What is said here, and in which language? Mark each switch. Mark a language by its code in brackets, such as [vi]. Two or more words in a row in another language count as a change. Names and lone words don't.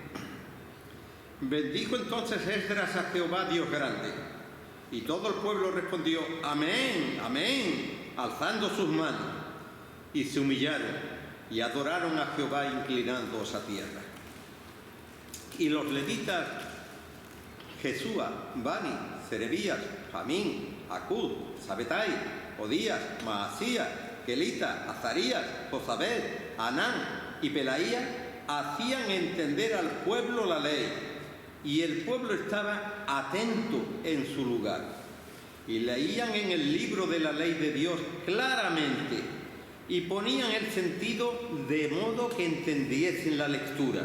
[es] Bendijo entonces Esdras a Jehová Dios grande. Y todo el pueblo respondió, amén, amén, alzando sus manos. Y se humillaron y adoraron a Jehová inclinándose a tierra. Y los levitas, Jesúa, Bani, Serebías, Jamín, Acud, Sabetai, Odías, Maasías, Kelita, Azarías, Josabed, Anán y Pelaía, hacían entender al pueblo la ley, y el pueblo estaba atento en su lugar. Y leían en el libro de la ley de Dios claramente, y ponían el sentido de modo que entendiesen la lectura.